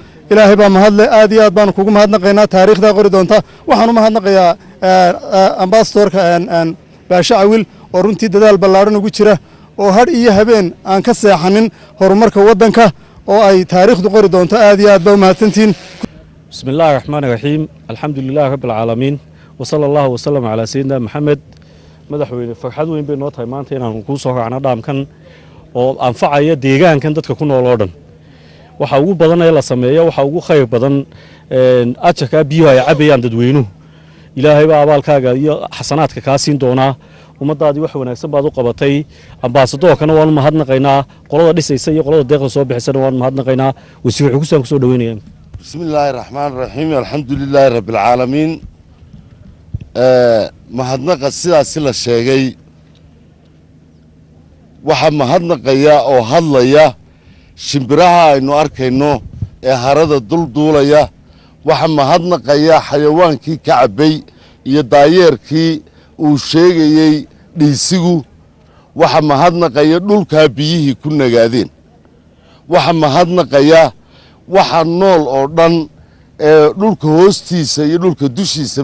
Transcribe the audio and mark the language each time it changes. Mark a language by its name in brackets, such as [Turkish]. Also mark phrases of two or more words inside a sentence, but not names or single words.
[Somali] ilaahay baa mahadle aad iyo aad baanu kugu mahadnaqaynaa taariikhdaa qori doonta waxaan u mahadnaqayaa ambasadorka baashe cawil oo runtii dadaal ballaadhan ugu jira oo hadh iyo habeen aan ka seexanin horumarka waddanka oo ay taariikhdu qori doonto aad iyo aad baa u mahadsantihiin [Arabic] بسم الله الرحمن الرحيم الحمد لله رب العالمين وصلى الله وسلم على سيدنا محمد [Somali] madaxweyne farxad weyn bay noo tahay maanta inaan ku soo raacno dhaamkan oo anfacaya deegaankan dadka ku nool oo dhan waxa ugu badan ee la sameeyo waxa ugu khayr badan ajarka biyo ay cabayaan dadweynuhu ilaahay baa abaalkaaga iyo xasanaadka ka siin doona ummadaadii wax wanaagsan baad u qabatay ambaasadorkana waan mahadnaqaynaa qolada dhisaysa iyo qolada deeqda soo bixisana waan mahadnaqaynaa wasiir xuseen ku soo dhaweynayaan [Arabic] بسم الله الرحمن الرحيم الحمد لله رب العالمين [Somali] mahadnaqa sidaasi la sheegay waxa mahadnaqaya oo hadlaya shimbiraha aynu arkayno ee harada dulduulaya waxa mahadnaqaya xayawaankii ka cabay iyo daayeerkii uu sheegayey dhiisigu waxa mahadnaqaya dhulkaa biyihii ku nagaadeen waxa mahadnaqaya waxa nool oo dhan ee dhulka hoostiisa iyo dhulka dushiisaba